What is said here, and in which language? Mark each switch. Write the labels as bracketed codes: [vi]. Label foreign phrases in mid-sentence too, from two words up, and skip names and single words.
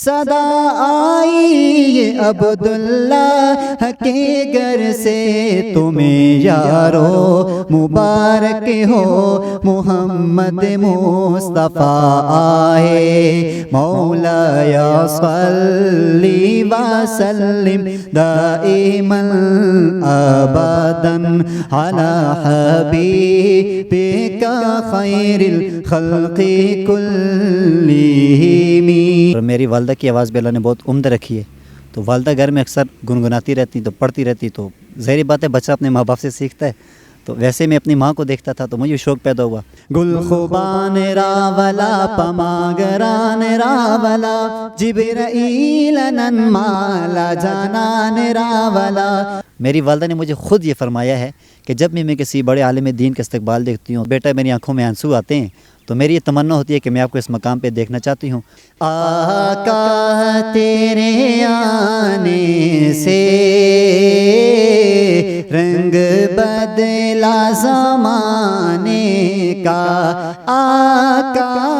[ur] صدا آئی یہ عبداللہ کے گھر سے، تمہیں یارو مبارک ہو محمد مصطفیٰ آئے، [ar] مولایا صلی وسلم دائما ابدا علی حبیبک خیر الخلق کلہم۔ [ur] میری والدہ کی آواز بھی اللہ نے بہت عمدہ رکھی ہے، تو والدہ گھر میں اکثر گنگناتی رہتی تو پڑھتی رہتی، تو ظاہری بات ہے بچہ اپنے ماں باپ سے سیکھتا ہے، تو ویسے میں اپنی ماں کو دیکھتا تھا تو مجھے شوق پیدا ہوا۔ [ps] گل خوبان راولا پماگران راولا، جبرائیل ننمالا جانان راولا۔ [ur] میری والدہ نے مجھے خود یہ فرمایا ہے کہ جب بھی میں کسی بڑے عالم دین کا استقبال دیکھتی ہوں، بیٹا میری آنکھوں میں آنسو آتے ہیں، تو میری یہ تمنا ہوتی ہے کہ میں آپ کو اس مقام پہ دیکھنا چاہتی ہوں۔ آقا تیرے آنے سے رنگ بدلا زمانے کا، آقا۔